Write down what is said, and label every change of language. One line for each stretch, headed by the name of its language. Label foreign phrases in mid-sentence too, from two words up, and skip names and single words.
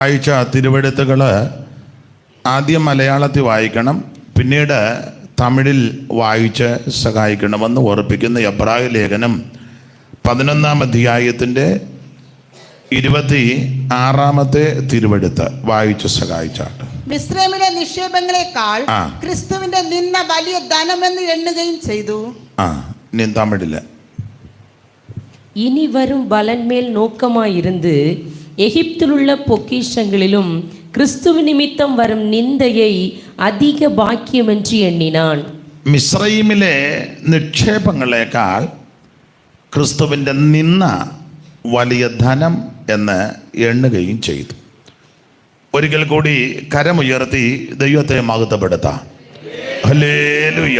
Malayalam: വായിച്ച തിരുവെഴുത്തുകൾ ആദ്യം മലയാളത്തിൽ വായിക്കണം, പിന്നീട് തമിഴിൽ വായിച്ച് സഹായിക്കണമെന്ന് ഓർപ്പിക്കുന്ന എബ്രായ ലേഖനം 11-ാം അധ്യായത്തിൻ്റെ 26-ാമത്തെ തിരുവെഴുത്ത് വായിച്ച് സഹായിച്ചാട്ട്. മിസ്രൈമിലെ നിക്ഷേപങ്ങളെക്കാൾ ക്രിസ്തുവിന്റെ നിന്ന വലിയ ധനമെന്ന് എണ്ണുകയും ചെയ്തു. ഇനി തമിഴില്.
Tamil: இனி வரும் பலன் மேல் நோக்கமாயிருந்து எகிப்தில் உள்ள பொக்கிஷங்களிலும் கிறிஸ்துவ நிமித்தம் வரும் நிந்தையை அதிக பாக்கியம் என்று எண்ணினான்.
Malayalam: മിസ്രൈമിലെ നിക്ഷേപങ്ങളെക്കാൾ ക്രിസ്തുവിൻ്റെ നിന്ന വലിയ ധനം എന്ന് എണ്ണുകയും ചെയ്തു. ഒരിക്കൽ കൂടി കരമുയർത്തി ദൈവത്തെ മഹത്വപ്പെടുത്താം. ഹല്ലേലൂയ.